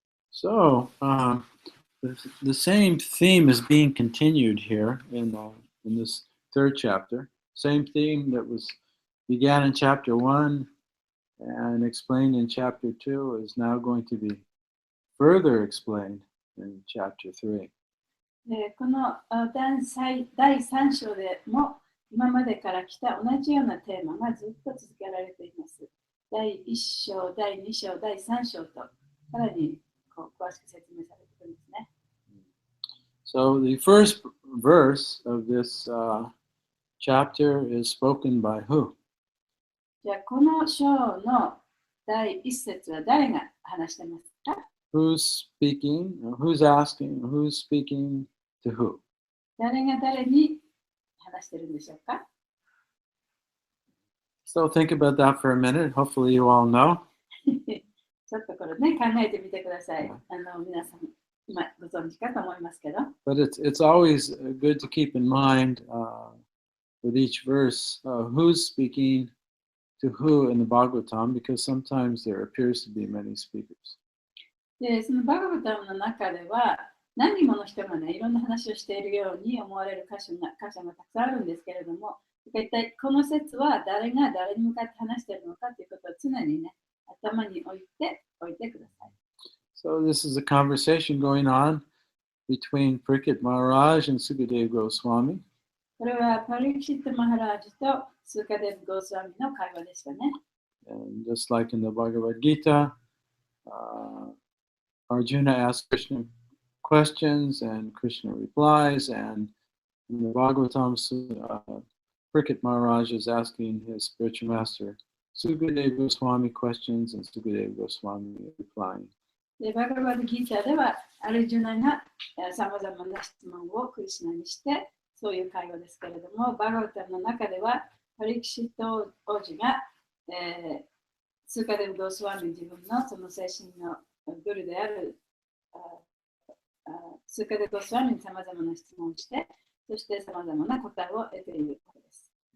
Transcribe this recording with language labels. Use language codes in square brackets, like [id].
[en] So, the same theme is being continued here in this third chapter. Same theme that began in chapter 1 and explained in chapter 2 is now going to be further explained in chapter 3. [ja] この第3章でも今までから来た同じようなテーマがずっと続けられています。第1章、第2章、第3章とさらに詳しく説明されているんですね。 [en] So the first verse of this chapter is spoken by who? [ja] じゃあこの章の第1節は誰が話してますか？ [en] Who's speaking? Who's asking? Who's speaking to who? [ja] 誰が誰に話してるんでしょうか？ [en] So think about that for a minute. Hopefully you all know. [ja] ちょっとこれね、考えてみてください。皆さん、今ご存知かと思いますけど。 [en] But it's always good to keep in mind with each verse who's speaking to who in the Bhagavatam, because sometimes there appears to be many speakers. [ja] で、そのバガバタムの中では、何人もの人がね、いろんな話をしているように思われる箇所がたくさんあるんですけれども、一体この説は誰が誰に向かって話しているのかということを常にね、頭に置いてください。 [en] So this is a conversation going on between Pariksit Maharaj and Sukadeva Goswami. [ja] これはパリキシット・マハラージとスーカデブ・ゴースワミの会話でしたね。 [en] And just like in the Bhagavad Gita, Arjuna asks Krishna questions and Krishna replies, and in the Bhagavatam, Parikshit Maharaj is asking his spiritual master Sukadeva Goswami questions, and Sukadeva Goswami replying. [ja] でバガバッドギーターでは、アルジュナがさまざまな質問をクリシュナにして、そういう会話ですけれども、バガバタの中では、パリキシット王子が、スーカデブ・ゴースワミ自分のその精神のグルであるスーカデブ・ゴースワミにさまざまな質問をして、そしてさまざまな答えを得ていることです。